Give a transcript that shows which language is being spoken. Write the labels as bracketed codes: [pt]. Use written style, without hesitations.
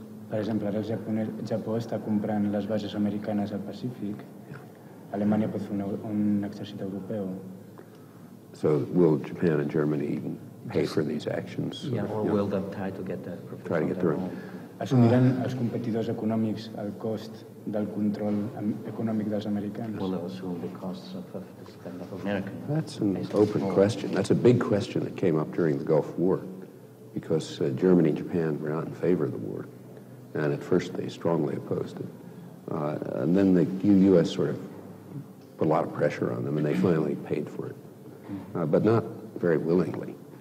[ca] Per exemple, ara el Japó està comprant les bases americanes al Pacífic. Alemanya pot fer un exèrcit europeu. [en] So will Japan and Germany pay for these actions? Yeah, or will they try to get that? Try to get through. [ca] Assumiran els competidors econòmics el cost del control econòmic dels americans? [en] Will they assume the costs of this kind of American? That's an open question. That's a big question that came up during the Gulf War because Germany and Japan were not in favor of the war. And at first they strongly opposed it. And then the U.S. sort of put a lot of pressure on them and they finally paid for it, but not very willingly.